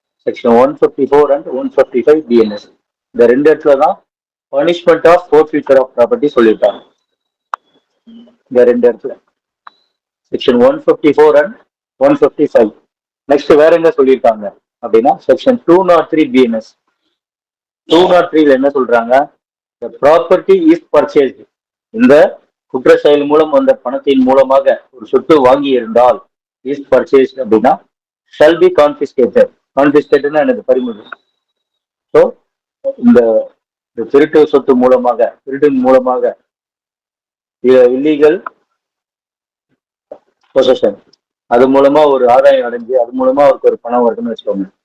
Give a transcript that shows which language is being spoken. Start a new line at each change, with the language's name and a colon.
Tamil: Section 154 and 155 BNS. இந்த ரெண்டு இடத்துல தான் பனிஷ்மெண்ட் ஆஃப் ஃபோர்ஃபியூச்சர் ஆஃப் ப்ராப்பர்ட்டி சொல்லியிருக்காங்க. இந்த ரெண்டு இடத்துல செக்ஷன் 154 அண்ட் 155. நெக்ஸ்ட் வேற என்ன சொல்லியிருக்காங்க அப்படின்னா செக்ஷன் 203 பிஎன்எஸ். 203 என்ன சொல்றாங்க?
English: The property is purchased.
Tamil: இந்த குற்ற செயல் மூலம் வந்த பணத்தின் மூலமாக ஒரு சொத்து வாங்கி இருந்தால்
English: is purchased
Tamil: அப்படின்னா
English: shall be confiscated.
Tamil: Confiscated எனக்கு பறிமுதல். ஸோ இந்த திருட்டு சொத்து மூலமாக, திருட்டின் மூலமாக இல்லீகல் பொசஷன், அது மூலமா ஒரு ஆதாயம் அடைஞ்சு அது மூலமா அவருக்கு ஒரு பணம் வருதுன்னு வச்சுக்கோங்க.